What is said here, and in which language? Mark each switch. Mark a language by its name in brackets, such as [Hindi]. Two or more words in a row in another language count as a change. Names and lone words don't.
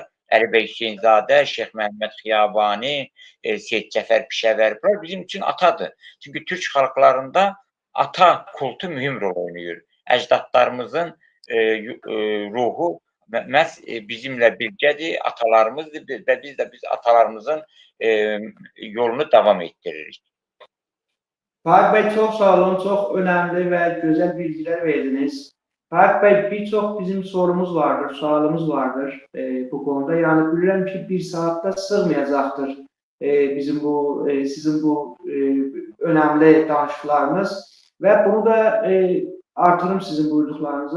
[Azerbaijani] Əlibəy Hüseynzadə, Şeyx Məhəmməd Xiyabani, Seyid Cəfər Pişəvər, bunlar bizim üçün atadır. Çünki Türk xalqlarında ata kultu mühüm rol oynayır. Əcdadlarımızın ruhu məhz bizimlə birgədir, atalarımızdır və biz də atalarımızın yolunu davam etdiririk. [Turkish] Faik Bey çok sağ olun, çok önemli ve güzel bilgiler verdiniz. Faik Bey birçok bizim sorumuz vardır, sualımız vardır bu konuda. Yani [Azerbaijani] bilirəm ki [Turkish] bir saatte sığmayacaktır bizim bu sizin bu önemli danışıqlarınız ve bunu da artırım sizin buyurduklarınıza.